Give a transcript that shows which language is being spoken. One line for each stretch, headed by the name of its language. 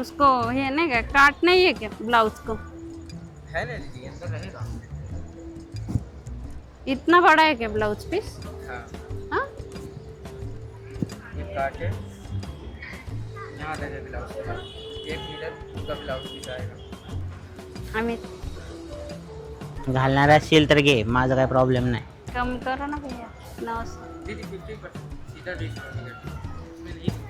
Hindi: उसको ये नहीं क्या काट नहीं है क्या ब्लाउज को? है ना दीदी, अंदर रहेगा। इतना बड़ा है क्या ब्लाउज पीस? हाँ, हाँ ये काट है, यहाँ तक है ब्लाउज पीस। 1 मीटर का ब्लाउज पीस आएगा।
Marathi: आम्ही घालणार असेल तर घे, माझा काही प्रॉब्लेम नाही.
Hindi: कम करो ना भैया. 900. दीदी 50% सीधा डिस्काउंट है इसमें नहीं।